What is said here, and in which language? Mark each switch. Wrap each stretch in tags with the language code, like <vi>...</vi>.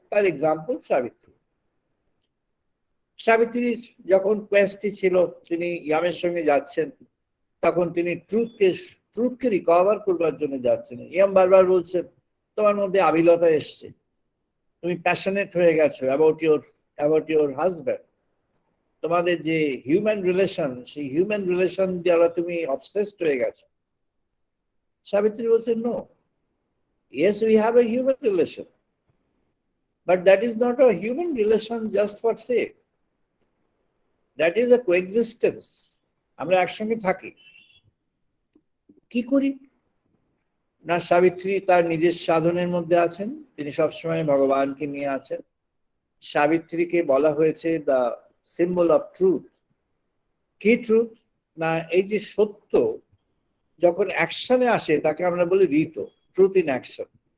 <bn>তার এক্সাম্পল সাবিত্রী। সাবিত্রীর যখন কোয়েস্টটি ছিল, তিনি ইয়ামের সঙ্গে যাচ্ছেন, তখন তিনি ট্রুথকে রিকভার করবার জন্য যাচ্ছেন। ইয়াম বারবার বলছেন তোমার মধ্যে আবিলতা এসছে, তুমি প্যাশনেট হয়ে গেছো</bn> <en>About your husband.</en> <bn>তোমাদের যে হিউম্যান রিলেশন, সেই হিউম্যান রিলেশন দ্বারা তুমি অবসেসড হয়ে গেছো। সাবিত্রী বলছেন</bn> <en>No, yes we have a human relation, but that is not a human relation just for sake, that is a coexistence.</en> <bn>আমরা একসঙ্গে থাকি, কি করি না? সাবিত্রী তার নিজের সাধনের মধ্যে আছেন, তিনি সবসময় ভগবানকে নিয়ে আছেন। সাবিত্রীকে বলা হয়েছে</bn> <en>The symbol of truth.</en> <bn>কি ট্রুথ? না এই যে সত্য যখন অ্যাকশনে আসে তাকে আমরা বলি ঋত,</bn> <en>Truth in action.</en>